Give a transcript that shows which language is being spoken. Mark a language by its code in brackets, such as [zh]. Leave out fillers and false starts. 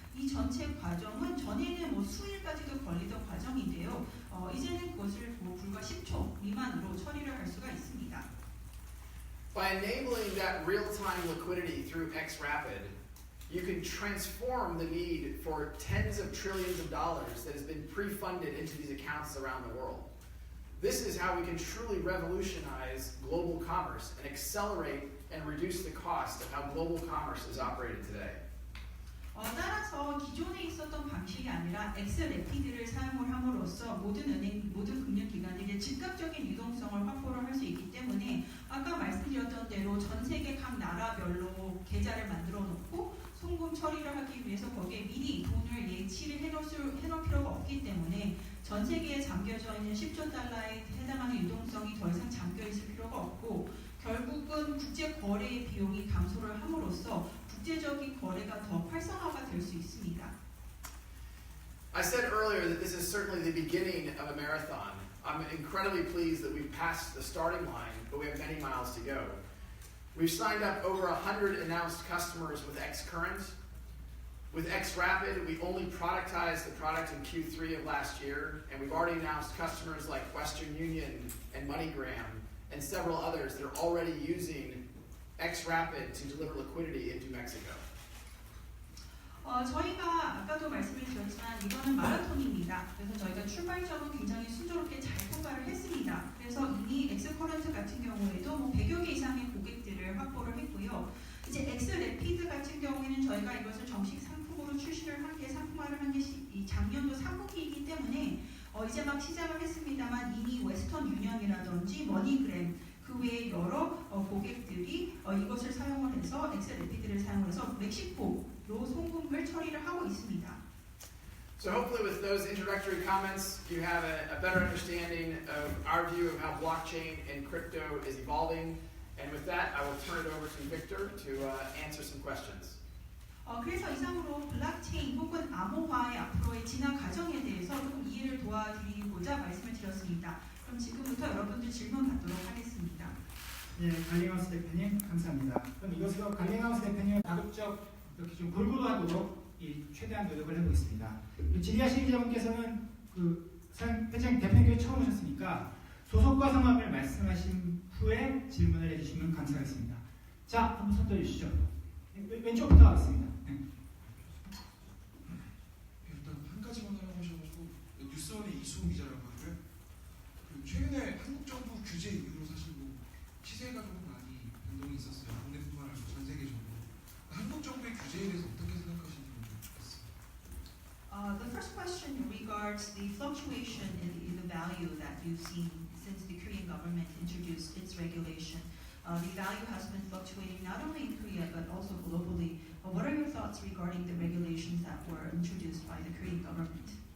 [ko] 전체 과정은 전에는 뭐 수일까지도 걸리던 과정인데요. 이제는 그것을 뭐 불과 10초 미만으로 처리를 할 수가 있습니다. [en] By enabling that real-time liquidity through XRapid, you can transform the need for tens of trillions of dollars that has been pre-funded into these accounts around the world. This is how we can truly revolutionize global commerce and accelerate and reduce the cost of how global commerce is operated today. [ko] 따라서 기존에 있었던 방식이 아니라 엑스래피드를 사용을 함으로써 모든 은행, 모든 금융기관들이 즉각적인 유동성을 확보를 할 수 있기 때문에 아까 말씀드렸던 대로 전 세계 각 나라별로 계좌를 만들어 놓고 송금 처리를 하기 위해서 거기에 미리 돈을 예치를 해놓을 필요가 없기 때문에 전 세계에 잠겨져 있는 10조 달러에 해당하는 유동성이 더 이상 잠겨 있을 필요가 없고 결국은 국제 거래의 비용이 감소를 함으로써 국제적인 거래가 더 활성화가 될 수 있습니다. [en] I said earlier that this is certainly the beginning of a marathon. I'm incredibly pleased that we've passed the starting line, but we have many miles to go. We've signed up over 100 announced customers with Xcurrent. With XRapid, we only productized the product in Q3 of last year, and we've already announced customers like Western Union and MoneyGram and several others that are already using XRapid to deliver liquidity into Mexico. [ko] 저희가 아까도 말씀을 드렸지만 이거는 마라톤입니다. 그래서 저희가 출발점은 굉장히 순조롭게 잘 통과를 했습니다. 그래서 이미 엑스커런트 같은 경우에도 뭐 100여 개 이상의 고객들을 확보를 했고요. 이제 엑스래피드 같은 경우에는 저희가 이것을 정식 상품으로 출시를 한 게 상품화를 한 게 작년도 3분기이기 때문에 이제 막 시작을 했습니다만 이미 웨스턴 유니언이라든지 머니그램 그 외에 여러 고객들이 이것을 사용을 해서 엑스래피드를 사용해서 멕시코로 송금을 처리를 하고 있습니다. [en] So hopefully with those introductory comments, you have a better understanding of our view of how blockchain and crypto is evolving. And with that, I will turn it over to Victor to answer some questions. [ko] 그래서 이상으로 블록체인 혹은 암호화의 앞으로의 진화 과정에 대해서 조금 이해를 도와드리고자 말씀을 드렸습니다. 그럼 지금부터 여러분들 질문 받도록 하겠습니다. 예, 갈링하우스 대표님 감사합니다. 그럼 이것으로 갈링하우스 대표님을 가급적 이렇게 좀 골고루 하도록 최대한 노력을 해보겠습니다. 질의하신 기자분께서는 회장 대표님께서 처음 오셨으니까 소속과 성함을 말씀하신 후에 질문을 해주시면 감사하겠습니다. 자, 한번 손 들어주시죠. 왼쪽부터 하겠습니다. 일단 한 가지만 하라고 하셔가지고 뉴스원의 이수홍 기자라고 하고요. 최근에 한국 정부 규제 이후로 사실 뭐 시세 가격은 많이 변동이 있었어요. 국내뿐만 아니라 전 세계적으로. 한국 정부의 규제에 대해서 어떻게 생각하시는지 모르겠습니다. [en] The first question regards the fluctuation in the value that you've seen since the Korean government introduced its regulation. The value has been fluctuating not only in Korea but also globally. What are your thoughts regarding the regulations that were introduced by the Korean government?